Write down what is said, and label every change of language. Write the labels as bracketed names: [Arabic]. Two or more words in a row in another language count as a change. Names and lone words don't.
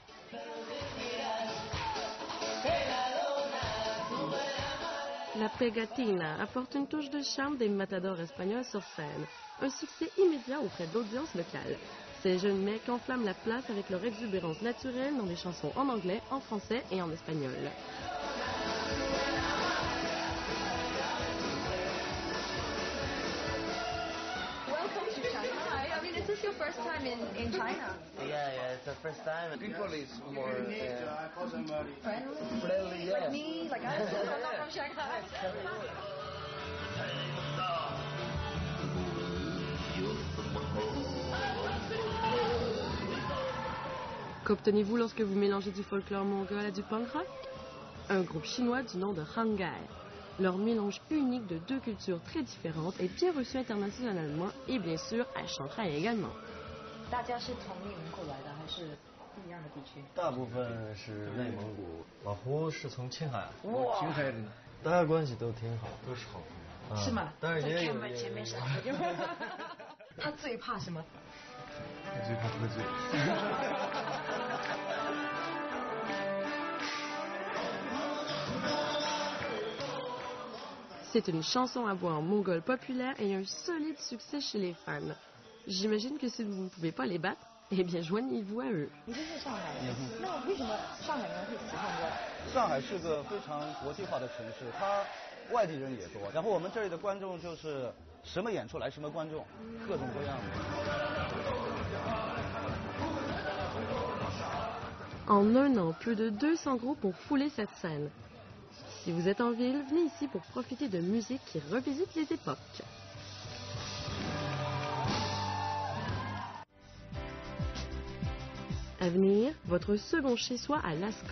[French] La Pegatina apporte une touche de charme des matadors espagnols sur scène. Un succès immédiat auprès de l'audience locale. Ces jeunes mecs enflamment la place avec leur exubérance naturelle dans des chansons en anglais, en français et en espagnol. [English] Welcome to Shanghai. I mean, is this your first time in China? Yeah, it's the first time. People is more Friendly? friendly, yeah. Like me? Like I'm not from Shanghai. [French] Qu'obtenez-vous lorsque vous mélangez du folklore mongol à du punk rock? Un groupe chinois du nom de Hangai. Leur mélange unique de deux cultures très différentes est bien reçu internationalement et bien sûr à Shanghai également. [Chinese] 大家是从内蒙过来的，还是不一样的地区？大部分是内蒙古，老胡是从青海。哇，青海人，大家关系都挺好，都是好朋友。是吗？但是也有在看前面是好朋友。他最怕什么？最怕喝醉。 [French] C'est une chanson à boire en mongol populaire et un solide succès chez les fans. J'imagine que si vous ne pouvez pas les battre, eh bien joignez-vous à eux. [Chinese] 你就是上海人，那为什么上海人会喜欢这？上海是个非常国际化的城市，它外地人也多。然后我们这里的观众就是什么演出来什么观众，各种各样的。 [French] En un an, plus de 200 groupes ont foulé cette scène. Si vous êtes en ville, venez ici pour profiter de musique qui revisite les époques. À venir, votre second chez-soi à Lascaux.